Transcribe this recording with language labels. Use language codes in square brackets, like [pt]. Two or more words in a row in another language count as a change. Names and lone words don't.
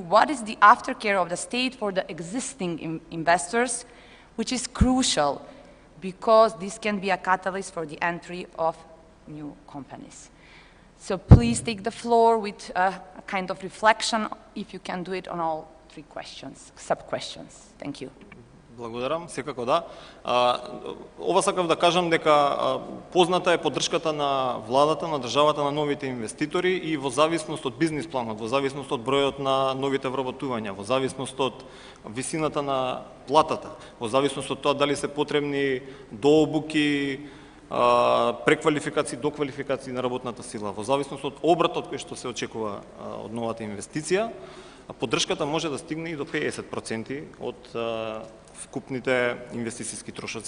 [en] What is the aftercare of the state for the existing investors, which is crucial because this can be a catalyst for the entry of new companies? So please take the floor with a kind of reflection, if you can do it on all three questions, sub-questions. Thank you. [mk] Благодарам, секако да. Ова сакав да кажам дека позната е поддршката на владата, на државата, на новите инвеститори и во зависност од бизнис планот, во зависност од бројот на новите вработувања, во зависност од висината на платата, во зависност од тоа дали се потребни дообуки, преквалификации, доквалификации на работната сила, во зависност од обратот кој што се очекува од новата инвестиција, поддршката може да стигне и до 50% од вкупните инвестицијски трошоци.